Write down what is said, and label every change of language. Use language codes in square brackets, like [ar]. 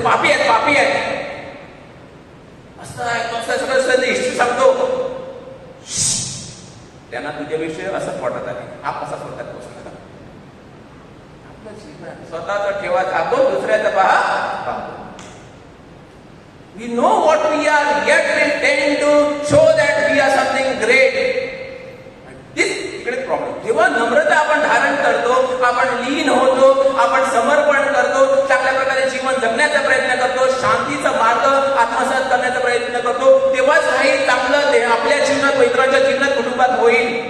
[mr] पापी आहेत. असं आहे, सगळं हिस्ट्री सांगतो. त्यांना तुझ्याविषयी असंच वाटत आहे. हा कसा स्वर्गात पोहोचला? आपलं जीवन स्वतःच ठेवा झाकून, दुसऱ्याचं पहा. [en] We know what we are, yet we tend to show that we are something great. This [mr] इकडे प्रॉब्लेम. जेव्हा नम्रता आपण धारण करतो, आपण लीन होतो, आपण समर्पण करतो, चांगल्या प्रकारे जीवन जगण्याचा प्रयत्न करतो, शांतीचा मार्ग आत्मसात करण्याचा प्रयत्न करतो, तेव्हाच काही चांगलं आपल्या जीवनात, इतरांच्या जीवनात, कुटुंबात होईल.